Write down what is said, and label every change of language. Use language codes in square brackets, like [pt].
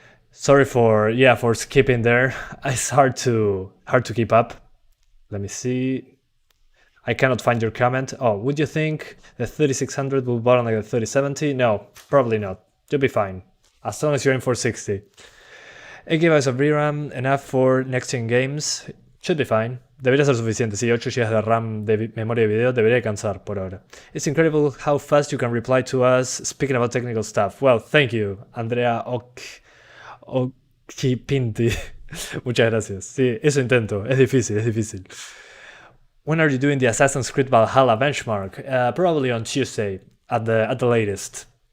[en] Sorry for skipping there. It's hard to keep up. Let me see. I cannot find your comment. Oh, would you think the 3600 will bottom like the 3070? No, probably not. You'll be fine, as long as you're in 460. 8 GB of VRAM, enough for next-gen games. Should be fine. [es] Debería ser suficiente. Sí, 8 GB de RAM de memoria de video debería alcanzar por ahora. [en] It's incredible how fast you can reply to us speaking about technical stuff. Well, thank you, [es] Andrea Okipinti. Muchas gracias. Sí, eso intento. Es difícil. [en] When are you doing the Assassin's Creed Valhalla benchmark? Probably on Tuesday, at the latest.